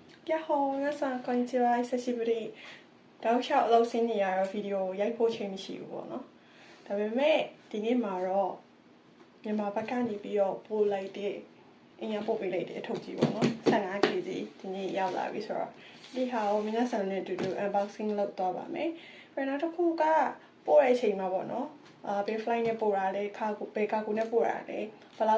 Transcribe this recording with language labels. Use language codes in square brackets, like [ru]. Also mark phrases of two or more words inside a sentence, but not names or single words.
[ja] やっほー、皆さんこんにちは、久しぶり。 [my] တောက်လျှောက်အလုပ်ဆင်းနေရတော့ဗီဒီယိုရိုက်ဖို့ချိန်မရှိဘူးပေါ့နော်။ဒါပေမဲ့ဒီနေ့မှာတော့မြန်မာဘက်ကနေပြီးတော့ပို့လိုက်တဲ့အင်ရပို့ပေးလိုက်တဲ့အထုပ်ကြီးပေါ့နော်။ 15 kg ဒီနေ့ရောက်လာပြီဆိုတော့ဒီဟာကို皆さんနဲ့အတူတူ unboxing လုပ်သွားပါမယ်။ပြန်တော့တစ်ခုကပို့တဲ့အချိန်မှာပေါ့နော်။ဘေး flight နဲ့ပို့တာလေကာကူနဲ့ပို့တာလေဘယ်